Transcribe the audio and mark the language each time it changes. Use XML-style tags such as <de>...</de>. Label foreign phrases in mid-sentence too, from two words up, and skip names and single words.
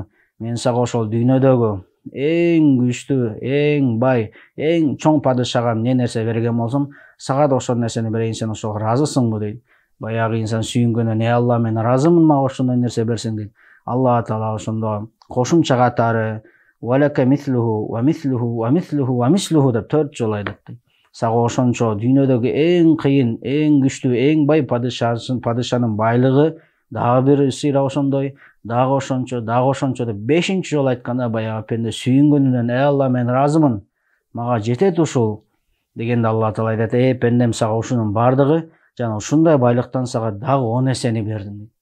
<ky>Мен сага ошол дүйнөдөгү эң күчтүү, эң бай, эң чоң падышага эмне нерсе берген болсом, сага да ошол нерсени берейин, сен ошого ыраазысыңбы дейт. Баягы инсан сүйүнгөнүн: Алла, мен ыраазымын, мага ошондой нерсе берсең дейт. Алла Таала ошондо кошумча катары</ky> <ar>ولك مثله ومثله ومثله ومثله</ar> <ky>деп 4 жолу айтат дейт. Сага ошончо дүйнөдөгү эң кыйын, эң күчтүү, эң бай падышанын байлыгы дагы бир сыйра ошондой, дагы ошончо деп 5-чи жолу айтканда баягы пенде сүйүнгөнүнөн: Алла, мен ыраазымын, мага жетет ушул дегенде Алла Таала айтат: пендем, сага ушунун бардыгы жана ушундай байлыктан сага дагы 10 нерсени бердим дейт.</ky>